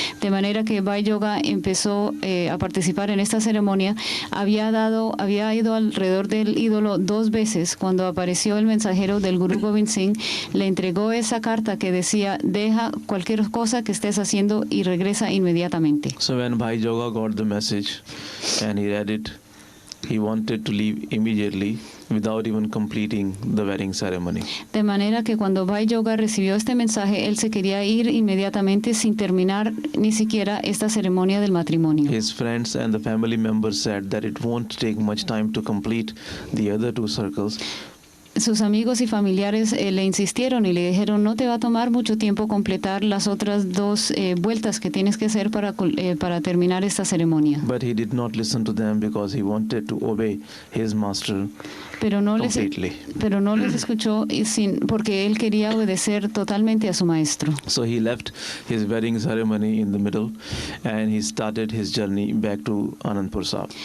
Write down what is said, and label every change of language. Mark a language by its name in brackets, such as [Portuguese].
[Spanish] De manera que Bhai Yoga empezó a participar en esta ceremonia. Había ido alrededor del ídolo 2 veces. Cuando apareció el mensajero del Guru Gobind Singh, le entregó esa carta que decía: deja cualquier cosa que estés haciendo y regresa inmediatamente. [English] So when Bhai Yoga got the message and he read it, he wanted to leave immediately without even completing the wedding ceremony. [Spanish] De manera que cuando Bhai Yoga recibió este mensaje, él se quería ir inmediatamente sin terminar ni siquiera esta ceremonia del matrimonio. [English] His friends and the family members said that it won't take much time to complete the other 2 circles. [Spanish] Sus amigos y familiares le insistieron y le dijeron, no te va a tomar mucho tiempo completar las otras 2 vueltas que tienes que hacer para terminar esta ceremonia. [English] But he did not listen to them because he wanted to obey his master [Spanish] Pero no les escuchó porque él quería obedecer totalmente a su maestro. [English] So he left his wedding ceremony in the middle and he started his journey back to Anandpur Sahib.